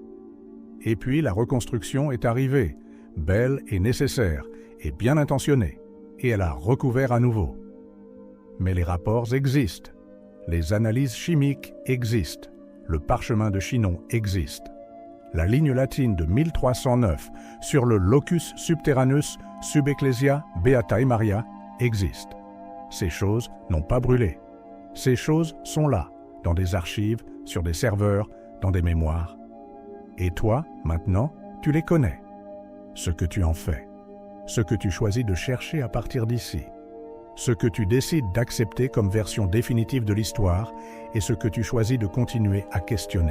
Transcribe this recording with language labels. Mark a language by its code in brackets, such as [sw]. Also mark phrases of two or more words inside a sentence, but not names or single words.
[fr] Et puis la reconstruction est arrivée, belle et nécessaire, et bien intentionnée, et elle a recouvert à nouveau. Mais les rapports existent, les analyses chimiques existent, le parchemin de Chinon existe. La ligne latine de 1309 sur le [la] locus subterranus sub ecclesia beatae Maria [fr] existe. Ces choses n'ont pas brûlé. Ces choses sont là, dans des archives, sur des serveurs, dans des mémoires. Et toi, maintenant, tu les connais. Ce que tu en fais, ce que tu choisis de chercher à partir d'ici, ce que tu décides d'accepter comme version définitive de l'histoire et ce que tu choisis de continuer à questionner.